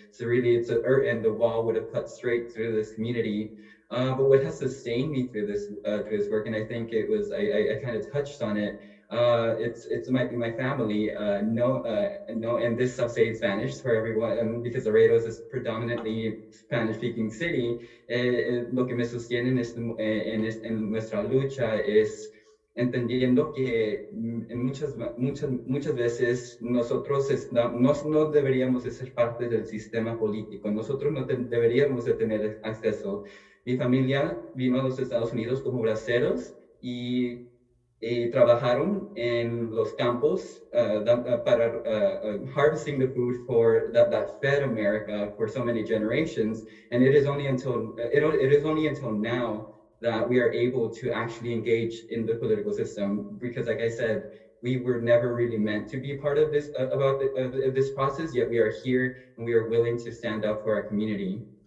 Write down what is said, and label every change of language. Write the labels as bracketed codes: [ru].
[en] So really, and the wall would have cut straight through this community. But what has sustained me through this work, and I think it was I kind of touched on it. It's my family. No, and this I'll say Spanish for everyone, because Laredo is a predominantly Spanish-speaking city. [es] Lo que me sostiene en nuestra lucha es entendiendo que muchas veces nosotros no deberíamos de ser parte del sistema político. Nosotros no deberíamos de tener acceso. Mi familia vino a los Estados Unidos como braceros y trabajaron en los campos para [en] harvesting the food that fed America for so many generations, and it is only until now that we are able to actually engage in the political system, because, like I said, we were never really meant to be part of this this process, yet we are here and we are willing to stand up for our community.